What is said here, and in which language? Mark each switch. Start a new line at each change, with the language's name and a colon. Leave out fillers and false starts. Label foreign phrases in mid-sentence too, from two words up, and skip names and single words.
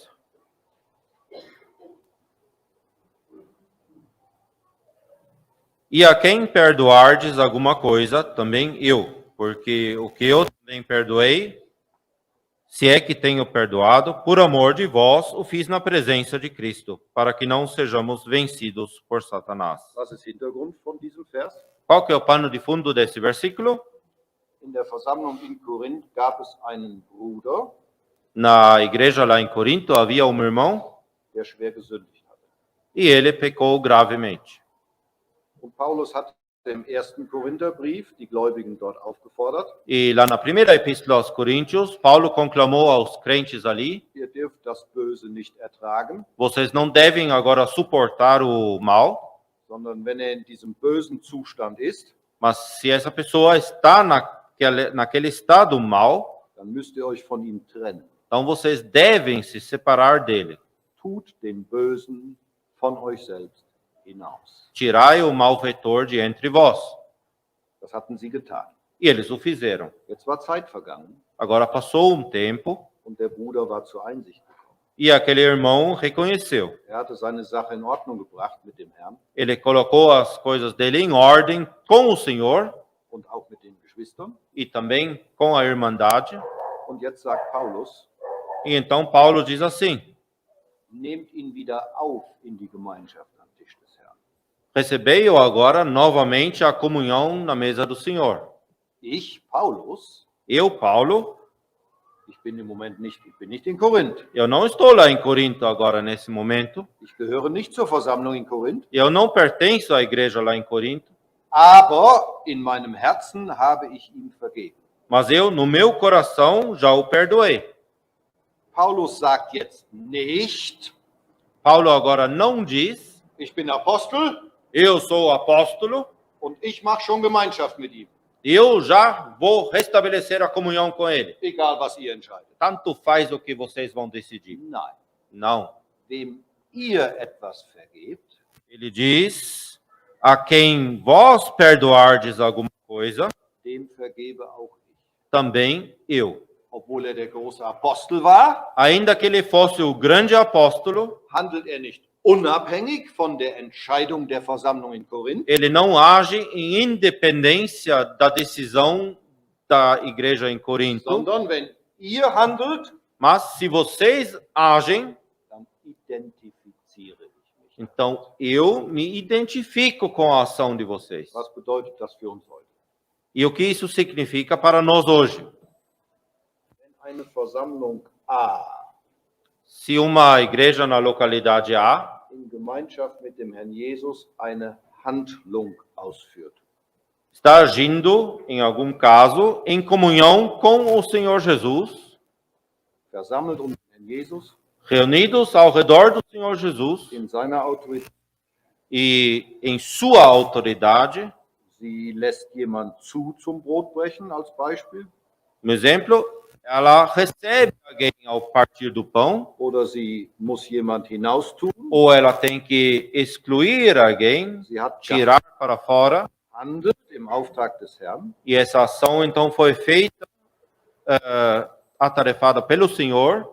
Portuguese: E a quem perdoardes alguma coisa, também eu, porque o que eu também perdoei, se é que tenho perdoado, por amor de vós, o fiz na presença de Cristo, para que não sejamos vencidos por Satanás.
German: Was ist Hintergrund von diesem Vers?
Portuguese: Qual que é o pano de fundo desse versículo?
German: In der Versammlung in Korinth gab es einen Bruder,
Portuguese: Na igreja lá em Corinto havia um irmão
German: der schwer gesündigt hatte.
Portuguese: e ele pecou gravemente.
German: Und Paulus hat im 1. Korintherbrief die Gläubigen dort aufgefordert,
Portuguese: E lá na primeira epístola aos Coríntios, Paulo conclamou aos crentes ali:
German: ihr dürft das Böse nicht ertragen,
Portuguese: vocês não devem agora suportar o mal,
German: sondern wenn er in diesem bösen Zustand ist,
Portuguese: mas se essa pessoa está naquele estado mal,
German: dann müsst ihr euch von ihm trennen.
Portuguese: então vocês devem se separar dele.
German: Tut den Bösen von euch selbst hinaus.
Portuguese: Tirai o malfeitor de entre vós.
German: Das hatten sie getan.
Portuguese: E eles o fizeram.
German: Jetzt war Zeit vergangen
Portuguese: Agora passou um tempo
German: und der Bruder war zur Einsicht gekommen.
Portuguese: e aquele irmão reconheceu.
German: Er hatte seine Sache in Ordnung gebracht mit dem Herrn
Portuguese: Ele colocou as coisas dele em ordem com o Senhor
German: und auch mit den Geschwistern.
Portuguese: e também com a irmandade.
German: Und jetzt sagt Paulus,
Portuguese: E então Paulo diz assim:
German: nehmt ihn wieder auf in die Gemeinschaft am Tisch des Herrn.
Portuguese: recebei-o agora novamente a comunhão na mesa do Senhor.
German: Ich, Paulus,
Portuguese: Eu, Paulo,
German: ich bin im Moment nicht in Korinth.
Portuguese: eu não estou lá em Corinto agora nesse momento.
German: Ich gehöre nicht zur Versammlung in Korinth.
Portuguese: Eu não pertenço à igreja lá em Corinto.
German: Aber in meinem Herzen habe ich ihm vergeben.
Portuguese: Mas eu, no meu coração, já o perdoei.
German: Paulus sagt jetzt nicht,
Portuguese: Paulo agora não diz:
German: ich bin Apostel
Portuguese: eu sou apóstolo,
German: und ich mache schon Gemeinschaft mit ihm.
Portuguese: eu já vou restabelecer a comunhão com ele.
German: Egal, was ihr entscheidet.
Portuguese: Tanto faz o que vocês vão decidir.
German: Nein,
Portuguese: Não.
German: wem ihr etwas vergebt,
Portuguese: Ele diz: a quem vós perdoardes alguma coisa,
German: dem vergebe auch ich.
Portuguese: também eu.
German: Obwohl er der große Apostel war,
Portuguese: Ainda que ele fosse o grande apóstolo,
German: handelt er nicht unabhängig von der Entscheidung der Versammlung in Korinth,
Portuguese: ele não age em independência da decisão da igreja em Corinto,
German: sondern wenn ihr handelt,
Portuguese: mas se vocês agem,
German: dann identifiziere ich mich.
Portuguese: então eu me identifico com a ação de vocês.
German: Was bedeutet das für uns heute?
Portuguese: E o que isso significa para nós hoje?
German: eine Versammlung A
Portuguese: Se uma igreja na localidade A
German: in Gemeinschaft mit dem Herrn Jesus eine Handlung ausführt,
Portuguese: está agindo, em algum caso, em comunhão com o Senhor Jesus,
German: versammelt um den Herrn Jesus
Portuguese: reunidos ao redor do Senhor Jesus
German: in seiner Autorität,
Portuguese: e em sua autoridade.
German: sie lässt jemand zu zum Brotbrechen als Beispiel,
Portuguese: exemplo, ela recebe alguém ao partir do pão,
German: oder sie muss jemand hinaustun,
Portuguese: ou ela tem que excluir alguém,
German: sie hat
Portuguese: tirar para fora,
German: gehandelt im Auftrag des Herrn,
Portuguese: e essa ação então foi feita, atarefada pelo Senhor.